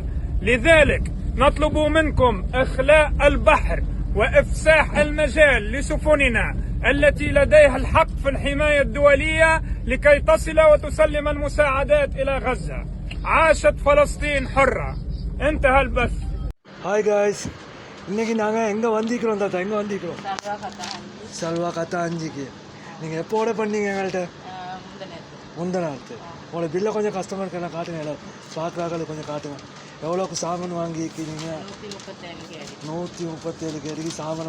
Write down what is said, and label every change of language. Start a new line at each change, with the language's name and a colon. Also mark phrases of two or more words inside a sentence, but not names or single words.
Arabic: لذلك نطلب منكم إخلاء البحر وإفساح المجال لسفننا التي لديها الحق في الحماية الدولية لكي تصل وتسلم المساعدات إلى غزة. عاشت فلسطين حرة. انتهى البث.
English: Hi guys,
Tamil: இன்னைக்கு நாங்கள் எங்கே வந்திக்கிறோம் தாத்தா? எங்கே வந்திக்கிறோம்? சல்வா கத்தாஞ்சிக்கு. நீங்கள் எப்போ ஆர்டர் பண்ணீங்க எங்கள்கிட்ட? முந்தநாத்து. உங்களோட பில்லை கொஞ்சம் கஸ்டமருக்கு என்ன காட்டுங்க, எல்லாம் பார்க்குறாக்கள் கொஞ்சம் காட்டுங்க. எவ்வளோக்கு சாமான் வாங்கிக்கிறீங்க? 137 கேடிக்கு சாமான்.